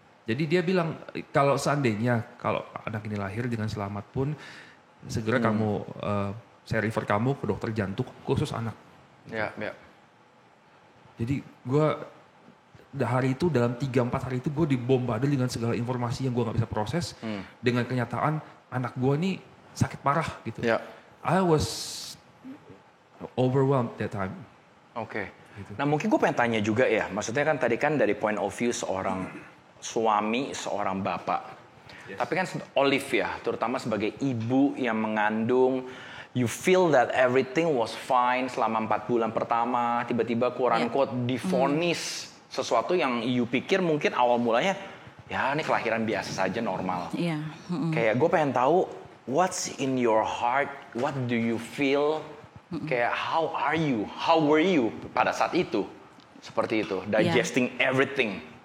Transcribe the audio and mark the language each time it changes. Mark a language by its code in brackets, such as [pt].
[id] Jadi dia bilang, kalau seandainya, kalau anak ini lahir dengan selamat pun, segera kamu, saya refer kamu ke dokter jantung, khusus anak. Jadi gue, hari itu dalam 3-4 hari itu gue dibombardir dengan segala informasi yang gue gak bisa proses. Dengan kenyataan anak gue nih sakit parah gitu. [en] I was overwhelmed that time. [id] Oke. Gitu. Nah mungkin gue pengen tanya juga ya. Maksudnya kan tadi kan dari [en] point of view [id] seorang suami, seorang bapak. Tapi kan Olive ya, terutama sebagai ibu yang mengandung. [en] You feel that everything was fine [id] selama 4 bulan pertama. Tiba-tiba quote-unquote divonis. Sesuatu yang you pikir mungkin awal mulanya ya ini kelahiran biasa saja normal. Kayak gue pengen tahu [en] what's in your heart, what do you feel, kayak how were you [id] pada saat itu seperti itu, [en] digesting everything.